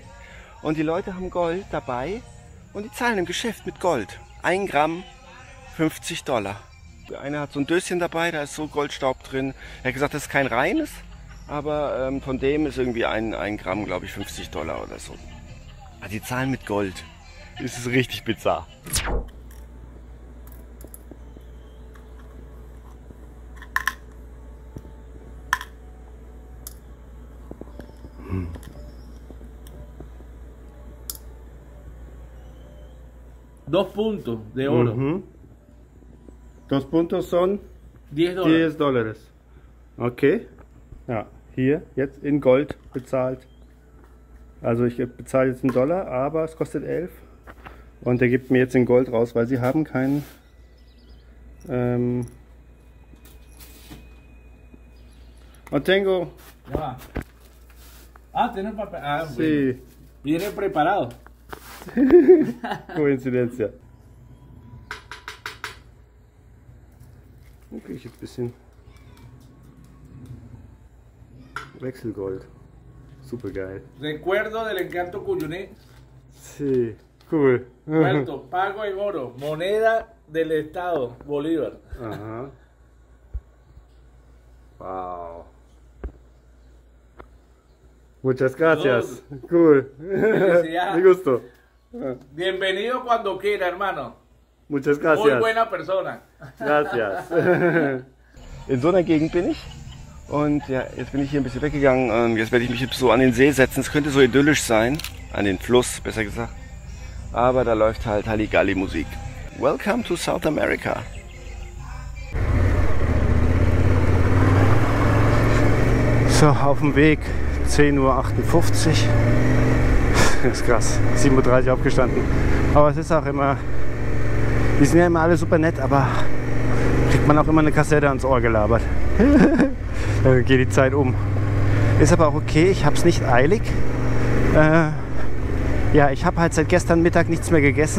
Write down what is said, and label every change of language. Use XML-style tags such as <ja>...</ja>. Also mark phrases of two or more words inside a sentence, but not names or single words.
<de>Und die Leute haben Gold dabei und die zahlen im Geschäft mit Gold. 1 Gramm, $50. Der eine hat so ein Döschen dabei, da ist so Goldstaub drin. Er hat gesagt, das ist kein reines. Aber von dem ist irgendwie ein Gramm, glaube ich, $50 oder so. Also die zahlen mit Gold. Das ist richtig bizarr.</de> <es>Dos puntos de oro. Mhm. Dos puntos son $10. $10. Okay.</es> <de>Ja, hier jetzt in Gold bezahlt. Also ich bezahle jetzt $1, aber es kostet 11. Und der gibt mir jetzt in Gold raus, weil sie haben keinen</de> <es>no tengo. Ya. Tienes papel. Sí. Viene preparado. Koinzidenz.</es> <de>Okay, ich ein bisschen Wechselgold. Super geil.</de> <es>Recuerdo del encanto cuyuné. Sí, cool. Vuelto, pago en oro, moneda del estado, Bolívar. Aha. Wow. Muchas gracias. Cool. Felicidad. Me gusto. Bienvenido cuando quiera, hermano. Muchas gracias. Muy buena persona. Gracias.</es> <de>In so einer Gegend bin ich. Und ja, jetzt bin ich hier ein bisschen weggegangen und jetzt werde ich mich so an den See setzen. Es könnte so idyllisch sein. An den Fluss, besser gesagt. Aber da läuft halt Halligalli-Musik.</de> <en>Welcome to South America.</en> <de>So, auf dem Weg. 10:58 Uhr. Das ist krass. 7:30 Uhr aufgestanden. Aber es ist auch immer. Die sind ja immer alle super nett, aber kriegt man auch immer eine Kassette ans Ohr gelabert. Dann geht die Zeit um. Ist aber auch okay, ich habe es nicht eilig. Ja, ich habe halt seit gestern Mittag nichts mehr gegessen.</de>